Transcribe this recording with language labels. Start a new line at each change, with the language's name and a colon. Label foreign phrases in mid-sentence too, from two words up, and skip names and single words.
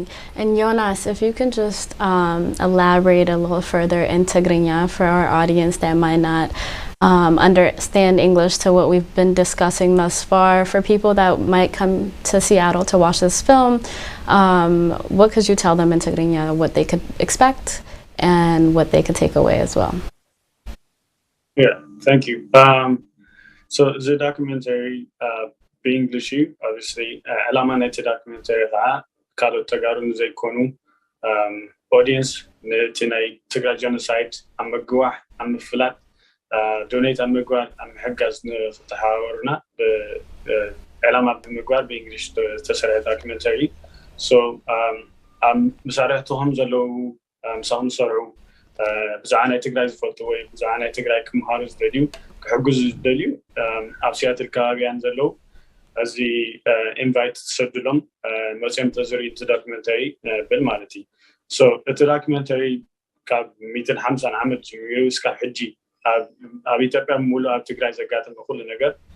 English: And Jonas, if you can just elaborate a little further in Tigrinya for our audience that might not understand English to what we've been discussing thus far, for people that might come to Seattle to watch this film, what could you tell them in Tigrinya, what they could expect and what they could take away as well? Yeah, thank you. So the documentary
Tigrinya: በእንግሊሽ obviously ዓላማ ናይቲ ዶክመንተሪ ከዓ ካልኦት ተጋሩ ንዘይኮኑ ኦዲየንስ ነቲ ናይ ትግራይ ጀኖሳይድ ኣብ ምግዋሕ ኣብ ምፍላጥ ዶኔት ኣብ ምግባር ኣብ ምሕጋዝ ንኽተሓባበሩና ዓላማ ብምግባር በእንግሊሽ ዝተሰርሐ ዶክመንተሪ ሶ ኣብ መሳርሕትኩም ዘለዉ ምሳኹም ዝሰርሑ ብዛዕባ ናይ ትግራይ ዝፈልጡ ወይ ብዛዕባ ናይ ትግራይ ክምሃሩ ዝደልዩ ክሕግዙ ዝደልዩ ኣብ ሲያትል ከባቢያን ዘለዉ እዚ ኢንቫይት ተሰድሎም መፅኦም ተዝርኢ እቲ ዶክመንተሪ ብል ማለት እዩ ሶ እቲ ዶክመንተሪ ካብ 150 ዓመት ጀሚሩ እስካብ ሕጂ ኣብ ኢትዮጵያ ሙሉእ ኣብ ትግራይ ዘጋጠመ ኩሉ ነገር